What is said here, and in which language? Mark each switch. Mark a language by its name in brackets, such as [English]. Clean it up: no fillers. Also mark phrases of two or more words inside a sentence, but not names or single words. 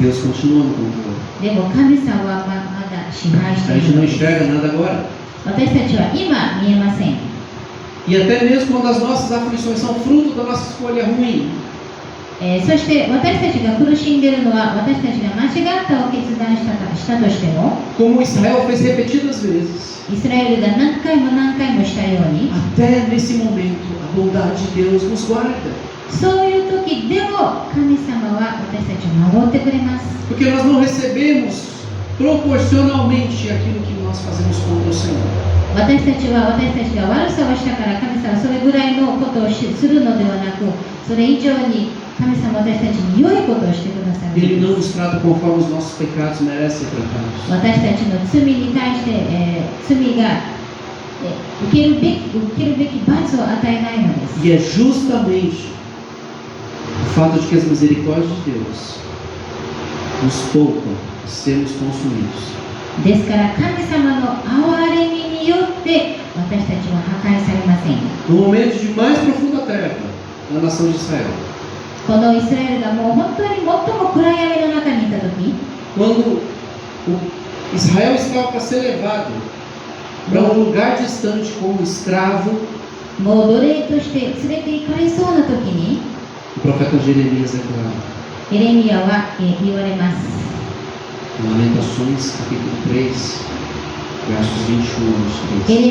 [Portuguese] Deus continua no controle. [Japanese] でも神様はまだ支配して [Portuguese] A [Japanese] い [Portuguese] gente [Japanese] る [Portuguese] não [Japanese] のです。 [Portuguese] enxerga nada agora. [Japanese] 私たちは今見えません。 [Portuguese] E até mesmo quando as nossas aflições são fruto da nossa escolha ruim, [Japanese] そして私たちが苦しんでいるのは私たちが間違ったを決断したとしても、 [Portuguese] como Israel fez repetidas vezes, [Japanese] イスラエルが何回も何回もしたように、 [Portuguese] até nesse momento a bondade de Deus nos guarda. [Japanese] そういう時でも神様は私たちを守ってくれます。 [Portuguese] Porque nós não recebemos proporcionalmente aquilo que nós fazemos contra o Senhor. [Japanese] 私たちが悪さをしたから神様はそれぐらいのことをするのではなく、それ以上に神様は私たちに良いことをしてくださる。 [Portuguese] Ele não nos trata conforme os nossos pecados merecem ser tratados. [Japanese] 私たちの罪に対して、罪が、受けるべき罰を与えないのです。 [Portuguese] E é justamente o fato de que as misericórdias de Deus nos poupam de sermos consumidos. [Japanese] ですから神様の憐れみによって私たちは破壊されません。 [Portuguese] No momento de mais profunda treva na nação de Israel, [Japanese] このイスラエルがもう本当に最も暗闇の中にいた時、 [Portuguese] quando Israel estava para ser levado para um lugar distante como escravo, [Japanese] もう奴隷として連れて行かれそうな時に [Portuguese] o profeta Jeremias declara, [Japanese] エレミヤは言われます。 [Portuguese] Lamentações, capítulo 3, versos 21 a 23.